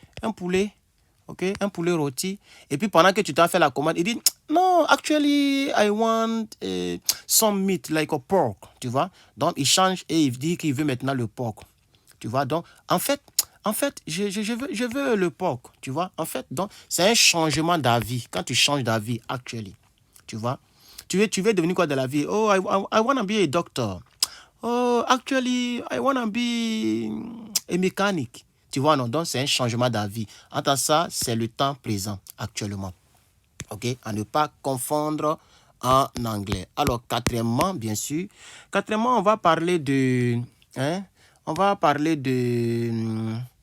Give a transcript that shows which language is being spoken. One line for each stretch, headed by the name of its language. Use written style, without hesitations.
French: Un poulet. OK? Un poulet rôti. Et puis, pendant que tu t'as fait la commande, il dit, non,
English: actually, I want some meat, like a pork.
French: Tu vois? Donc, il change et il dit qu'il veut maintenant le pork. Tu vois? Donc, en fait, je veux le porc, tu vois. En fait, donc, c'est un changement d'avis. Quand tu changes d'avis, actually, tu vois. Tu veux devenir quoi de la vie?
English: Oh, I want to be a doctor. Oh, actually, I want to be a mechanic.
French: Tu vois, non? Donc, c'est un changement d'avis. En tant que ça, c'est le temps présent, actuellement. OK? À ne pas confondre en anglais. Alors, quatrièmement, bien sûr. Quatrièmement, on va parler de... Hein? On va parler de...